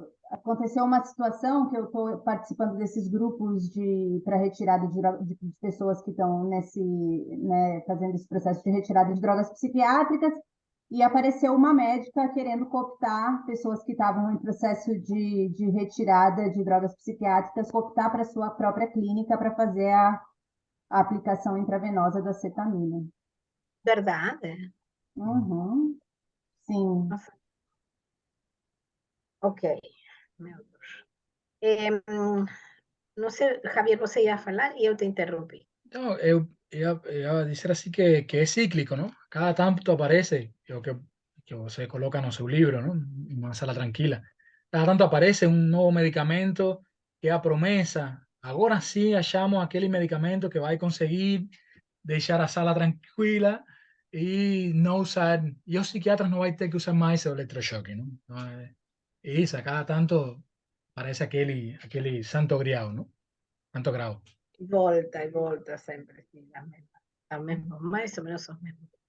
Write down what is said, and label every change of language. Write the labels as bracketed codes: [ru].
[pt] aconteceu uma situação que eu estou participando desses grupos para retirada de pessoas que estão né, fazendo esse processo de retirada de drogas psiquiátricas, e apareceu uma médica querendo cooptar pessoas que estavam em processo de retirada de drogas psiquiátricas, cooptar para sua própria clínica para fazer a aplicação intravenosa da cetamina. ¿Verdade? Uhum, sim. Nossa. Ok, meu Deus. Não sei, Javier, você ia falar e eu te interrompi. [es] No, ella dice así que es cíclico, ¿no? Cada tanto aparece, que se coloca en su libro, ¿no? En una sala tranquila. Cada tanto aparece un nuevo medicamento que a promesa. Ahora sí hallamos aquel medicamento que va a conseguir dejar a sala tranquila y no usar, y los psiquiatras no van a tener que usar más ese electroshock, ¿no? Y esa, cada tanto aparece aquel santo grial, ¿no? [pt] Santo grau. Volta e volta sempre, sim, a mesma, mais ou menos os mesmos.